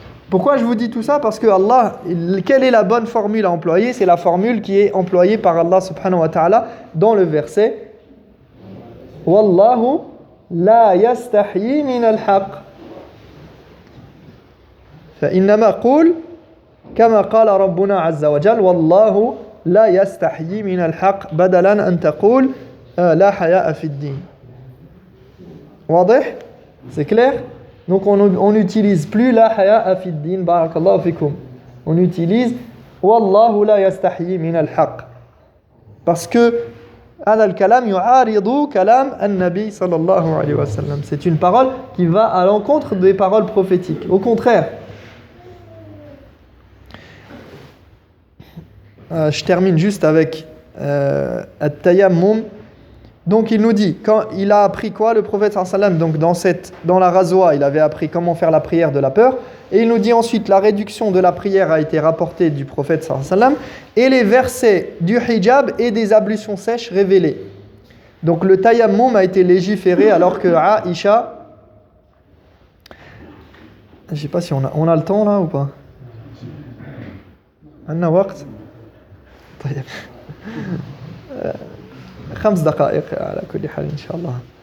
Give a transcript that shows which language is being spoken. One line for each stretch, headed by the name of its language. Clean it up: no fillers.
French: Pourquoi je vous dis tout ça? Parce que Allah, quelle est la bonne formule à employer? C'est la formule qui est employée par Allah subhanahu wa ta'ala dans le verset
Arabic: Wallahu la yastahyi min al-haq. فإنما قول كما قال ربنا عز وجل والله لا يستحيي من الحق بدلا أن تقول لا حياء في الدين. واضح?
French: C'est clair? Donc on n'utilise plus
Arabic: la haya'a fi ddin,
French: barakallahu fikum. On utilise
Arabic: wallahu la yastahyi min al-haq.
French: Parce que
Arabic: هذا الكلام يعارض كلام النبي صلى الله عليه وسلم.
French: C'est une parole qui va à l'encontre des paroles prophétiques. Au contraire. Je termine juste avec at-tayammum. Donc il nous dit, quand il a appris quoi le prophète sallam, donc dans la razwa, il avait appris comment faire la prière de la peur, et il nous dit ensuite la réduction de la prière a été rapportée du prophète sallam, et les versets du hijab et des ablutions sèches révélés. Donc le tayammum a été légiféré alors que Aïcha, je ne sais pas si on a le temps là ou pas.
Arabic: Anna waqt. طيب 5 دقائق على كل حال إن شاء الله.